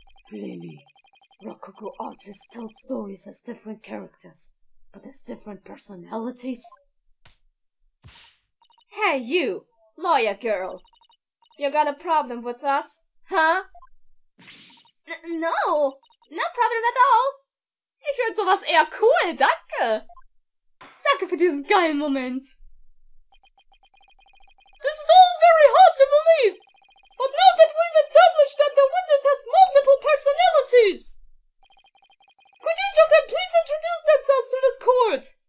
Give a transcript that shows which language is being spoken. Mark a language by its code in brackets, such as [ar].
[en] Believe me, Rococo artists tell stories as different characters, but as different personalities. Hey you, lawyer girl. You got a problem with us, huh? No, no problem at all. [de] Ich find sowas eher cool, danke. Danke für diesen geilen Moment. [en] This is all very hard to believe, but now that we've established that the witness has multiple personalities, could each of them please introduce themselves to this court?